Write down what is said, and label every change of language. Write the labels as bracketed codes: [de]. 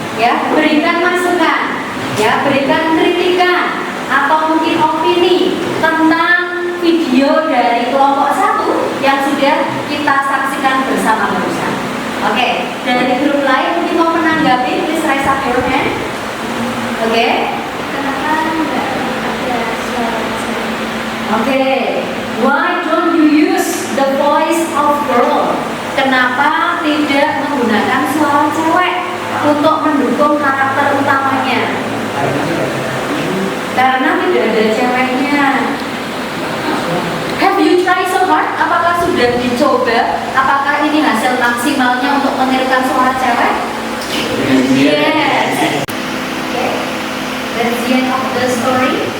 [id] Ya, berikan masukan, ya, berikan kritikan atau mungkin opini tentang video dari kelompok 1 yang sudah kita saksikan bersama barusan. Oke, dari grup lain mungkin mau menanggapi, [en] please raise up your hand. [id] Oke, kenapa enggak ada suara? [en] Oke, why don't you use the voice of girl? [id] Kenapa tidak menggunakan suara cewek untuk mendukung karakter utamanya? Karena tidak ada ceweknya. [en] Have you tried so hard? [id] Apakah sudah dicoba? Apakah ini hasil maksimalnya untuk menirukan suara cewek? [en] Yes. Okay. That's the end of the story.